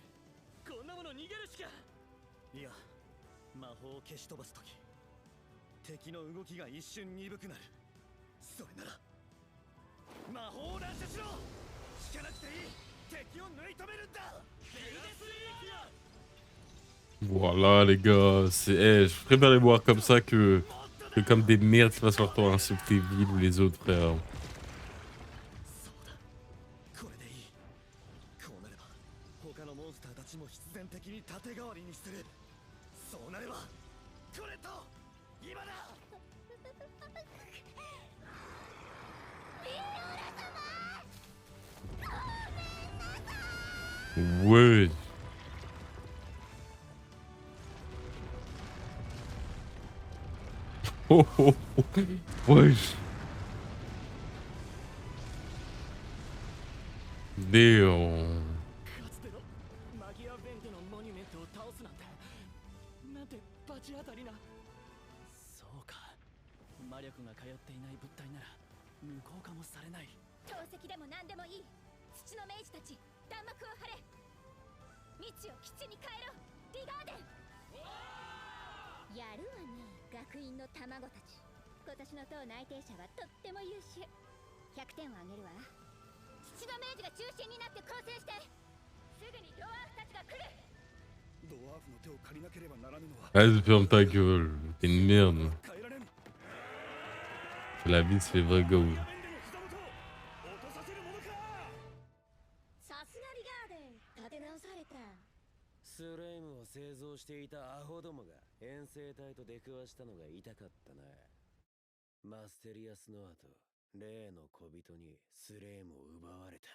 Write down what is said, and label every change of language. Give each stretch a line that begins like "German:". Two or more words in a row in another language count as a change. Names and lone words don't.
Japanese: こんなもの逃げるしか。いや、魔法を消し飛ばすとき敵の動きが一瞬鈍くなる。それなら魔法を乱射しろ。引かなくていい。敵を縫い止めるんだ。ベルデスリーキア
French: Voilà, les gars. Je préfère les voir comme ça que comme des merdes qui passent leur temps à insulter Ville ou les autres, frère.
Japanese: そうだ、これでいい。こうなれば他のモンスターたちも必然的に盾代わりにする。そうなればこれと今だ。
French: Ouais. Oh, oh, oh. Wesh. Damn.
Japanese: かつてのマギア・ベンデのモニュメントを倒すなんて、なんてバチ当たりな。そうか、魔力が通っていない物体なら無効化もされない。投石でも何でもいい。土の明治たち、弾幕を張れ。道を基地に変えろ。リガーデン。やるわね、学院の卵たち。今年の党内定者はとっても優秀。100点をあげるわ。土の明治が中心になって抗戦して。すぐにドワーフたちが来る。ドワーフの手を借りなければならぬのは
French: Vas-y, ferme ta gueule. T'es une merde.
Japanese: 変えられん。
French: La vie, c'est vrai, go.
Japanese: マギア・ベンデの膝元を落とさせるものか。さすがリガーデン、立て直された。スレイムを製造していたアホどもが遠征隊と出くわしたのが痛かったな。マステリアスの後、例の小人にスレイムを奪われた。